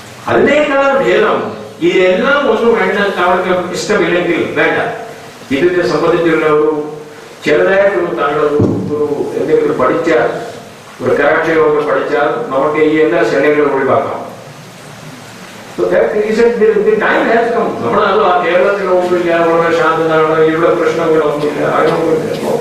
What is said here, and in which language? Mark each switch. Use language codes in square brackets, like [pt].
[ml] അതിനേക്കാൾ ഭേദം ഇതെല്ലാം ഒന്നും വേണ്ട, താങ്കൾക്ക് ഇഷ്ടമില്ലെങ്കിൽ വേണ്ട. ഇതിനെ സംബന്ധിച്ചുള്ള ഒരു ചെറുതായിട്ട് താങ്കൾ ഒരു എന്തെങ്കിലും പഠിച്ചാൽ, ഒരു കരാട്ടയൊക്കെ പഠിച്ചാൽ നമുക്ക് ഈ എല്ലാ ശല്യങ്ങളും ഒഴിവാക്കാം. [en] So that is the time has come. [ml] നമ്മളത് കേരളത്തിലൊന്നുമില്ല, വളരെ ശാന്തതാണ്, ഇവിടെ പ്രശ്നങ്ങളൊന്നുമില്ല, അങ്ങനെയൊന്നുമില്ല.